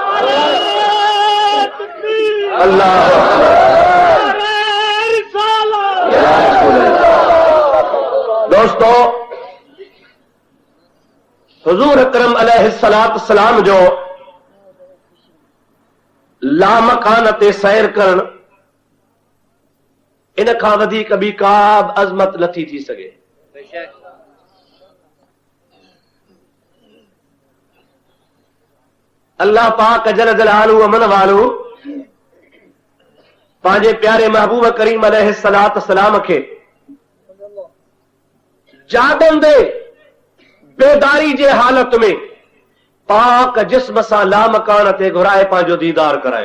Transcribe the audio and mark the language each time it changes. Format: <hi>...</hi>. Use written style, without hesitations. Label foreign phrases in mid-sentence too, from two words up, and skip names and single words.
<sd>اللہ دوستو، حضور اکرم</sd> <ar>علیہ السلام</ar> <sd>جو لامکانت سیر کرن इन खां वधीक ॿी का बि अज़मत नथी थी सघे। अल्लाह पाक</sd> <ar>جل جلاله</ar> <sd>अमन वालू पंहिंजे प्यारे महबूब करीम</sd> <ar>عليه الصلاة سلام</ar> <sd>खे जागंदे बेदारी जे हालत में पाक जिस्म सां लामकान ते घुराए पंहिंजो दीदार करायो।</sd>